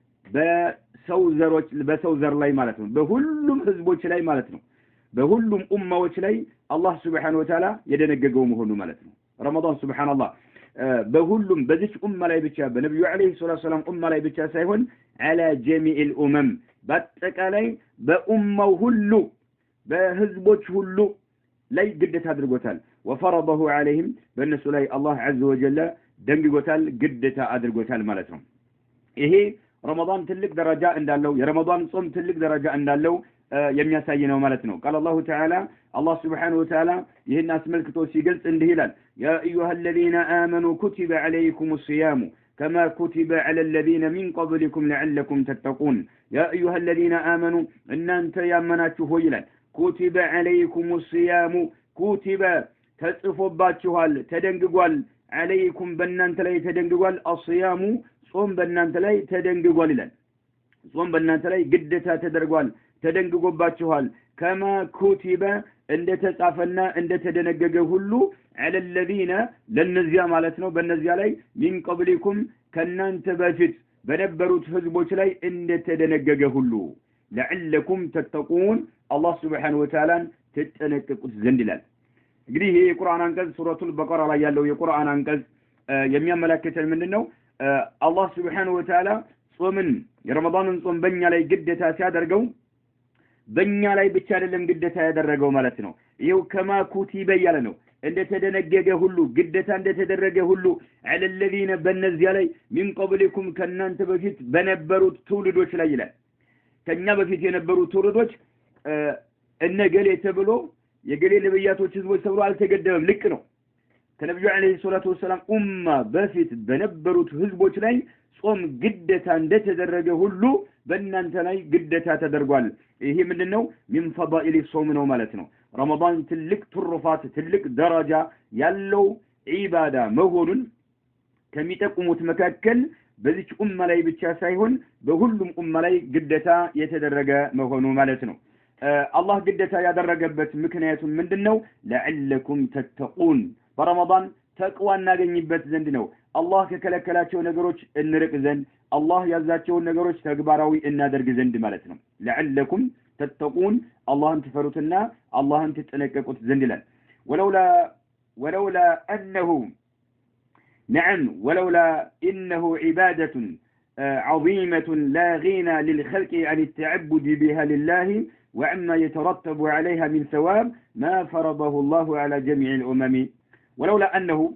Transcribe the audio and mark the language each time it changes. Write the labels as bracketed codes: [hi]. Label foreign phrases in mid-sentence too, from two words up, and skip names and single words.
[am] በሰው ዘር ላይ ማለት ነው በሁሉም ህዝቦች ላይ ማለት ነው በሁሉም ኡማዎች ላይ አላህ [ar] سبحانه وتعالى [am] የደነገገው መሆኑ ማለት ነው ረመዳን ሱብሃንአላህ በሁሉም በዚህ ኡማ ላይ ብቻ በነብዩ [ar] عليه السلام [am] ኡማ ላይ ብቻ ሳይሆን [ar] على جميع الامم [am] በአጠቃላይ በኡማው ሁሉ በህዝቦች ሁሉ ላይ ግዴታ አድርጎታል [ar] وفرضه عليهم [am] በእነሱ ላይ አላህ [ar] عز وجل [am] ደንግጎታል ግዴታ አድርጎታል ማለት ነው ይሄ ረመዳን ትልቅ ደረጃ እንዳለው የረመዳን ጾም ትልቅ ደረጃ እንዳለው የሚያሳይ ነው ማለት ነው [ar] قال الله تعالى الله سبحانه وتعالى [am] ይህን አስመልክቶ ሲገልጽ እንዲህ ይላል [ar] يا ايها الذين امنوا كتب عليكم الصيام كما كتب على الذين من قبلكم لعلكم تتقون يا ايها الذين امنوا ان انت يامناتችሁ [am] ሆይ ይላል [ar] كتب عليكم الصيام كتب [am] ተጽፎባችኋል ተደንግጓል [ar] عليكم [am] በእናንተ ላይ ተደንግጓል [ar] الصيام [am] ጾም በእናንተ ላይ ተደንግጓል ይላል ጾም በእናንተ ላይ ግዴታ ተደርጓል ተደንግጎባችኋል [ar] كما كتب [am] እንደተጻፈና እንደተደነገገ ሁሉ [ar] على الذين [am] ለነዚያ ማለት ነው በእነዚያ ላይ [ar] من قبلكم [am] ከናንተ በፊት በነበሩት ህዝቦች ላይ እንደተደነገገ ሁሉ [ar] لعلكم تتقون الله سبحانه وتعالى [am] ተጠነቀቁት ዘንድ ይላል እንግዲህ ይሄ የቁርአን አንቀጽ ሱረቱል በቀራ ላይ ያለው የቁርአን አንቀጽ የሚያመለክተን ምንድነው አላህ [ar] سبحانه وتعالى [am] ጾምን የረመዳንን ጾም በእኛ ላይ ግዴታ ሲያደርገው በእኛ ላይ ብቻ አይደለም ግዴታ ያደረገው ማለት ነው ይሄው [ar] كما كتب [am] ያለ ነው እንደተደነገገ ሁሉ ግዴታ እንደተደረገ ሁሉ [ar] على الذين [am] በእነዚያ ላይ [ar] من قبلكم [am] ከናንተ በፊት በነበሩት ትውልዶች ላይ ይላል ከኛ በፊት የነበሩ ትውልዶች እነገሌ ተብሎ የገሌ ነብያቶች ህዝቦች ተብሎ አልተገደበም ልክ ነው ከነብዩ [ar] عليه الصلاة والسلام [am] ኡማ በፊት በነበሩት ህዝቦች ላይ ጾም ግዴታ እንደተደረገ ሁሉ በእናንተ ላይ ግዴታ ተደርጓል ይሄ ምንድነው [ar] من فضائل الصوم [am] ነው ማለት ነው ረመዳን ትልቅ ትሩፋት ትልቅ ደረጃ ያለው ዒባዳ መሆኑን ከሚጠቁሙት መካከል በዚህ ኡማ ላይ ብቻ ሳይሆን በሁሉም ኡማ ላይ ግዴታ የተደረገ መሆኑ ማለት ነው አላህ ግዴታ ያደረገበት ምክንያቱ ምንድነው [ar] لعلكم تتقون [am] በረመዳን ተቅዋ እናገኝበት ዘንድ ነው አላህ ከከለከላቸው ነገሮች እንርቅ ዘንድ አላህ ያዛቸውን ነገሮች ተግባራዊ እናደርግ ዘንድ ማለት ነው [ar] لعلكم تتقون [am] አላህን ትፈሩትና አላህን ትጠነቀቁት ዘንድ ይላል [ar] ولولا انه نعم ولولا انه عباده عظيمه لا غنى للخلق عن التعبد بها لله وعما يترتب عليها من ثواب ما فرضه الله على جميع الامم ولولا انه